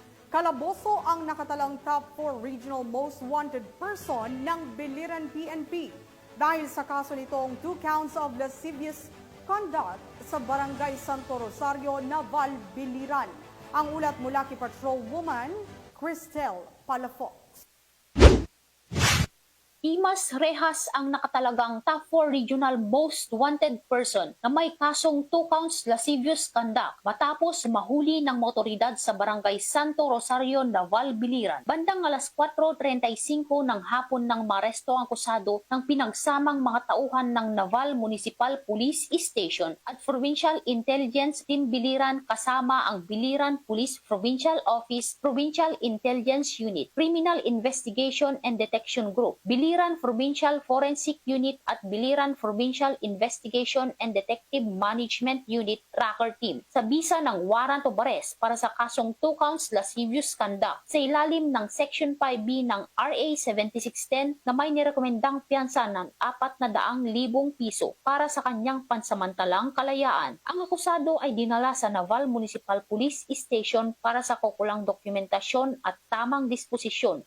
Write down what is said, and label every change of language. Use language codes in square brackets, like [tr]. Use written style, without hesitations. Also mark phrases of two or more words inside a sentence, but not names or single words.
[tl] Calabozo ang nakatalang [en] top 4 regional most wanted person [tl] ng Biliran PNP dahil sa kaso nitong [en] 2 counts of lascivious conduct [tl] sa Barangay Santo Rosario, Naval, Biliran. Ang ulat mula kay Patrolwoman Cristel Palafox. Imas Rehas ang nakatalagang [en] top 4 regional most wanted person [tl] na may kasong [en] 2 counts lascivious conduct [tl] matapos mahuli ng motoridad sa Barangay Santo Rosario, Naval, Biliran. Bandang alas 4:35 ng hapon nang maresto ang akusado ng pinagsamang mga tauhan ng Naval Municipal Police Station at Provincial Intelligence Team Biliran kasama ang Biliran Police Provincial Office, Provincial Intelligence Unit, Criminal Investigation and Detection Group, Biliran Provincial Forensic Unit at Biliran Provincial Investigation and Detective Management Unit Tracker Team sa bisa ng [en] warrant of arrest [tl] para sa kasong [en] 2 counts lascivious conduct [tl] sa ilalim ng Section 5B ng RA 7610 na may nirekomendang piyansa ng 400,000 piso para sa kanyang pansamantalang kalayaan. Ang akusado ay dinala sa Naval Municipal Police Station para sa kukulang dokumentasyon at tamang disposisyon.